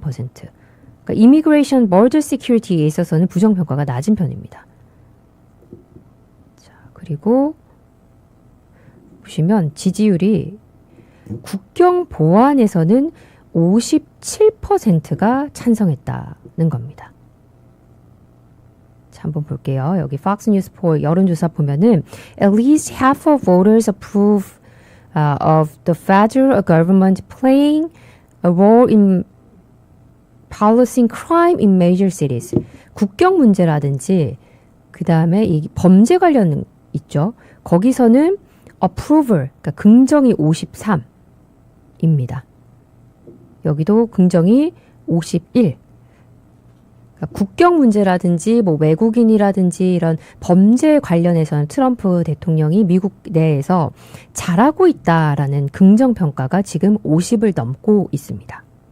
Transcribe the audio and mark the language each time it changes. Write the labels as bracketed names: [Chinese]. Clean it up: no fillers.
[Korean] 그러니까 [English] immigration border security [Korean] 에 있어서는 부정평가가 낮은 편입니다. 자, 그리고 보시면 지지율이 국경 보안에서는 57%가 찬성했다는 겁니다. 자, 한번 볼게요. 여기 [English] Fox News poll [Korean] 여론조사 보면은 [English] at least half of voters approve of the federal government playing a role in policing crime in major cities. [Korean] 국경 문제라든지 그 다음에 이 범죄 관련 있죠. 거기서는 approval, 그러니까 긍정이 53입니다. 여기도 긍정이 51. 그러니까 국경 문제라든지 뭐 외국인이라든지 이런 범죄 관련해서는 트럼프 대통령이 미국 내에서 잘하고 있다라는 긍정 평가가 지금 50을 넘고 있습니다.